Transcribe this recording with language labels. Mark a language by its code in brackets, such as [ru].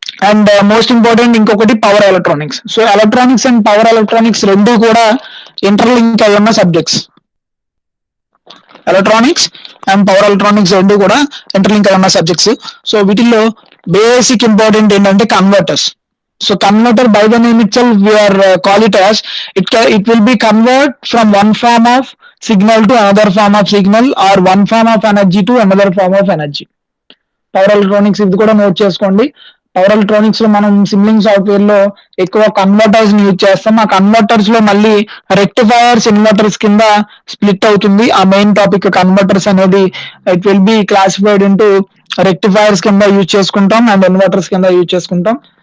[te] And most important ఇంకొకటి power electronics. So electronics and power electronics రెండు కూడా interlink అయి ఉన్న subjects. Electronics and power electronics రెండు కూడా ఇంటర్లింక్ అయి ఉన్న సబ్జెక్ట్స్. సో వీటిల్లో బేసిక్ ఇంపార్టెంట్ ఏంటంటే converters. [en] So converter by the name itself we are call it as it will be convert from one form of signal to another form of signal or one form of energy to another form of energy. [te] Power electronics ఇది కూడా note చేసుకోండి. Power electronics లో మనం సిమ్లింగ్ software లో ఎక్కువ converters ని use చేస్తాం. ఆ కన్వర్టర్స్ లో మళ్ళీ రెక్టిఫైర్స్, ఇన్వర్టర్స్ కింద స్ప్లిట్ అవుతుంది. ఆ మెయిన్ టాపిక్ కన్వర్టర్స్ అనేది it will be classified into rectifiers కింద యూజ్ చేసుకుంటాం అండ్ ఇన్వర్టర్స్ కింద యూజ్ చేసుకుంటాం.